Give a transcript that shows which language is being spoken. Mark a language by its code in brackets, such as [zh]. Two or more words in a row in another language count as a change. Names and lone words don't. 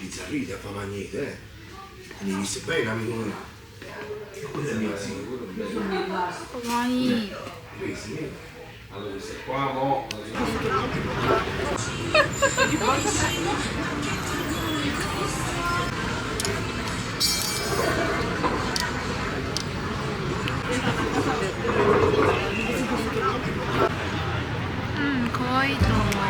[it] gratuita, fa ma niente, mi disse bene, amico mio. [ja] かわいい。 [it] Allora, queste qua mo. [ja] うん、かわいいと思う。